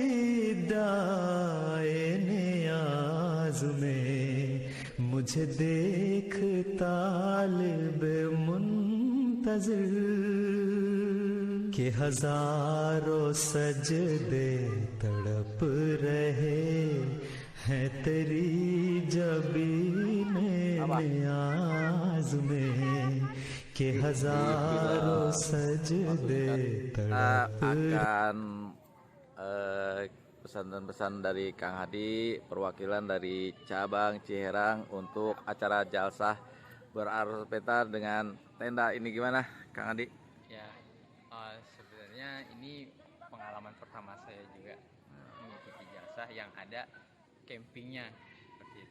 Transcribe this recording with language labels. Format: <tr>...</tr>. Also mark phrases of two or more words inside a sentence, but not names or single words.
<ur>دائے نیاز میں مجھے دیکھ طالب منتظر کے ہزاروں سجدے تڑپ رہے ہیں تیری جبینے نیاز میں کے ہزاروں سجدے تڑپ</ur> <id>Akan pesan-pesan dari Kang Hadi, perwakilan dari cabang Ciherang untuk acara jalsah berarus dengan tenda ini gimana, Kang Hadi? Ya, sebenarnya ini pengalaman pertama saya juga mengikuti jalsah yang ada campingnya seperti itu.</id>